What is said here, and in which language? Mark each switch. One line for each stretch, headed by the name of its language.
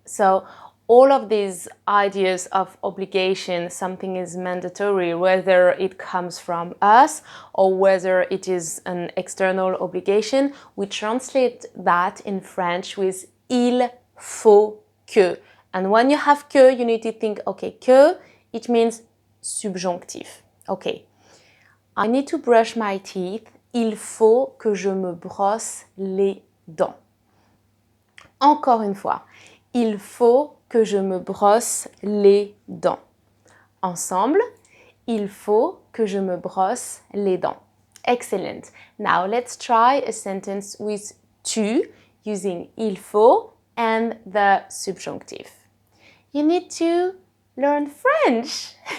English: So all of these ideas of obligation, something is mandatory, whether it comes from us or whether it is an external obligation, we translate that in French with
French: il faut que.
English: And when you have que, you need to think, okay, que, it means subjonctif. Okay, I need to brush my teeth.
French: Il faut que je me brosse les dents. Encore une fois, il faut que je me brosse les dents. Ensemble, il faut que je me brosse les dents. Excellent.
English: Now let's try a sentence with tu using il faut and the subjunctive. You need to learn French.